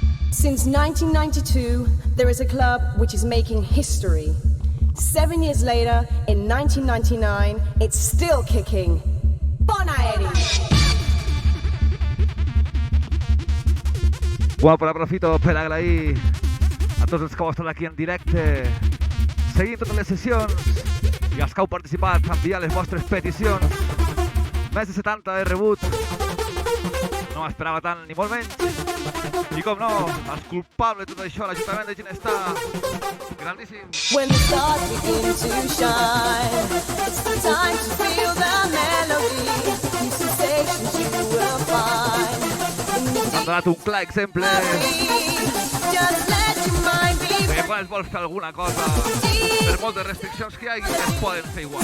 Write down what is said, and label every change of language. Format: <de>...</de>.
<en>Since 1992, there is a club which is making history. 7 years later, in 1999, it's still kicking.</en> <ca>Bona Eri! Bueno,</ca> <es>pues</es> <ca>aprofito per agrair a tots els que heu estat aquí en directe, seguint totes les sessions i els que heu participat, enviar les vostres peticions. Més de 70 he rebut, no m'esperava tant ni molt menys. I com no, els culpables de tot això, l'Ajuntament de Ginestar, grandíssim.</ca> <en>When the stars begin to shine, it's the time to feel the melody, new sensations you will find.</en> <ca>M'ha donat un clar exemple</ca> <en>Just let your mind be</en> <ca>que quan es vol fer alguna cosa, per moltes restriccions que hi hagi, es poden fer igual.</ca>